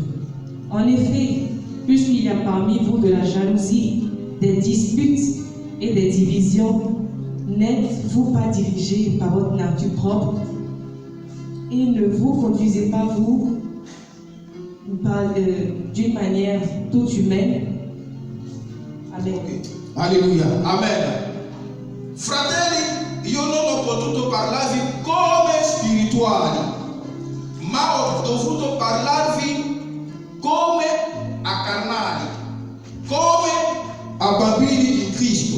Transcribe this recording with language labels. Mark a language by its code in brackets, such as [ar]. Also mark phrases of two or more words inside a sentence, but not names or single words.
[fr] En effet, puisqu'il y a parmi vous de la jalousie, des disputes et des divisions, n'êtes-vous pas dirigés par votre nature propre et ne vous conduisez pas vous d'une manière toute humaine? Amen. Alleluia. Amen. [it] Fratelli, io non ho potuto parlarvi come spirituali, ma ho dovuto parlarvi come a carnali, come a bambini in Cristo.